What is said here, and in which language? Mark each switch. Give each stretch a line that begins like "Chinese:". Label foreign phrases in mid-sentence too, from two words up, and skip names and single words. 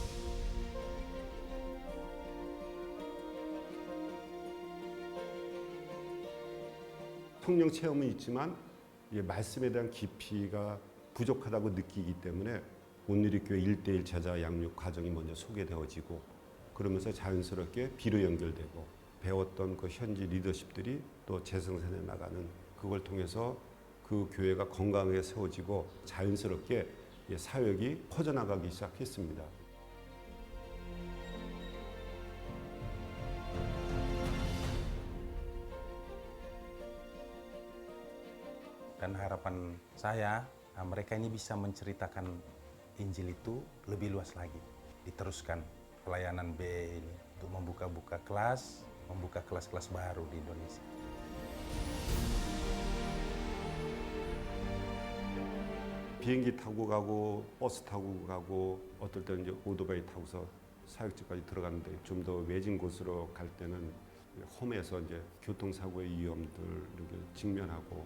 Korean: 성령 체험은 있지만 말씀에 대한 깊이가 부족하다고 느끼기 때문에 온누리교회 1:1 제자 양육 과정이 먼저 소개되어지고 그러면서 자연스럽게 비로 연결되고 배웠던 그 현지 리더십들이 또 재생산해 나가는 그걸 통해서 그 교회가 건강하게 세워지고 자연스럽게 사역이 퍼져나가기 시작했습니다.
Indonesian: Dan harapan saya, mereka ini bisa menceritakan Injil itu lebih luas lagi. Diteruskan pelayanan B ini untuk membuka kelas-kelas baru di Indonesia.
Korean: 비행기 타고 가고 버스 타고 가고 어떨 때는 이제 오토바이 타고서 사역지까지 들어가는데 좀 더 외진 곳으로 갈 때는 홈에서 이제 교통사고의 위험들 이렇게 직면하고